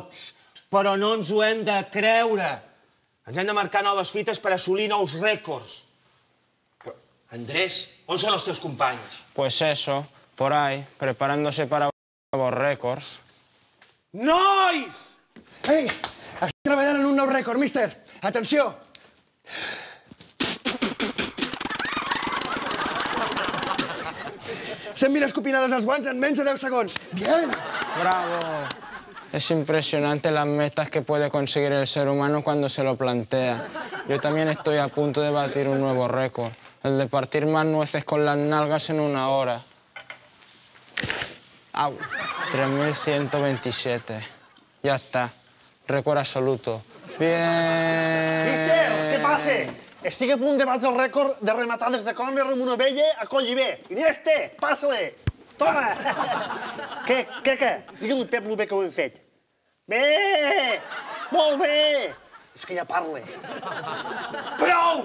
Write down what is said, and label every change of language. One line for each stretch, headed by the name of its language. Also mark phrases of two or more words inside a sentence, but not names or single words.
Catalan: tots, però no ens ho hem de creure. Ens hem de marcar noves fites per assolir nous rècords. Però, Andrés, on són els teus companys?
Spanish: Pues eso, por ahí, preparándose para nuevos récords.
Catalan: Nois! Ei, estic treballant en un nou rècord, míster. Atenció! Cent mil escopinades als guants en menys de 10 segons.
Spanish: Bien! ¡Bravo! Es impresionante las metas que puede conseguir el ser humano cuando se lo plantea. Yo también estoy a punto de batir un nuevo récord, el de partir más nueces con las nalgas en 1 hora. ¡Au! 3127. Ya está. Récord absoluto. Bien!
Catalan: Mister, què passa? Estic a punt de batre el rècord de rematades de còmer amb una ovella a Collibé. Iniesta, passa-li! Toma! Què? Digue-li Pep lo bé que ho hem fet. Bé! Molt bé! És que ja parla. Prou!